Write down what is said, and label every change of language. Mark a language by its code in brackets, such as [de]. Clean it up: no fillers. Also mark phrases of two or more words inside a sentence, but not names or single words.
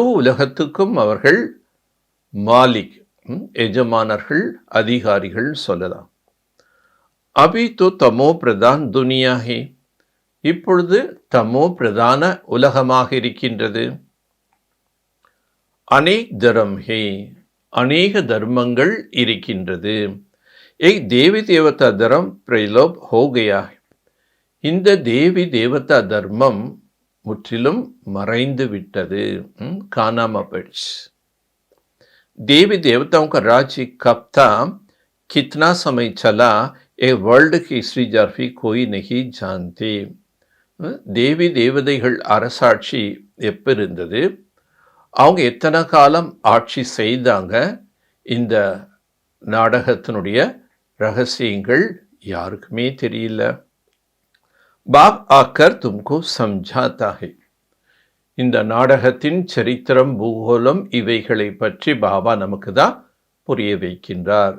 [ta] முழு உலகத்துக்கும் அவர்கள் மாலிக், எஜமானர்கள், அதிகாரிகள் சொல்லலாம். [hi] अभी तो तमो प्रधान दुनिया है, [ta] இப்பொழுது தமோ பிரதான உலகமாக இருக்கின்றது. [hi] अनेक धर्म है, [ta] அநேக தர்மங்கள் இருக்கின்றது. [hi] एक देवी देवता धर्म प्रलोभ हो गया है. [ta] இந்த தேவி தேவதா தர்மம் முற்றிலும் மறைந்து விட்டது, காணாம போயிடுச்சு. [hi] देवी देवताओं का राज्य कब था, कितना समय चला, ये वर्ल्ड की हिस्ट्री जर्फी कोई नहीं जानते. [ta] தேவி தேவதைகள் அரசாட்சி எப்ப இருந்தது, அவங்க எத்தனை காலம் ஆட்சி செய்தாங்க, இந்த நாடகத்தினுடைய ரகசியங்கள் யாருக்குமே தெரியல. [hi] बाप आकर तुमको समझाता है, [ta] இந்த நாடகத்தின் சரித்திரம், பூகோளம் இவைகளை பற்றி பாபா நமக்கு தான் புரிய வைக்கின்றார்.